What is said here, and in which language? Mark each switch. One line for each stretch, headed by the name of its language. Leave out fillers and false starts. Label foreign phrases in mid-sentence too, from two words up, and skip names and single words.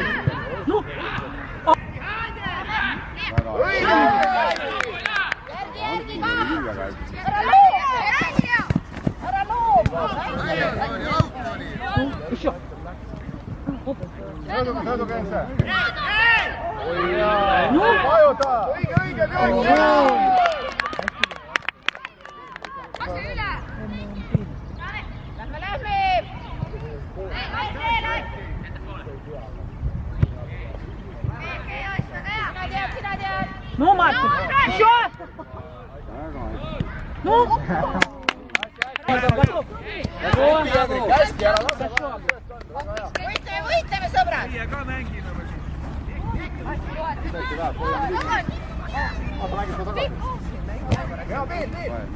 Russian: Ну! Еще!
Estonian: Söödu käesse!
Russian: Ну!
Estonian: Vajuta! Õige!
Russian: Ну, Марков! Еще! Ну! Готов!
Estonian: Hästi, ära lase! Võitleme, sõbrad! Hea, Peet!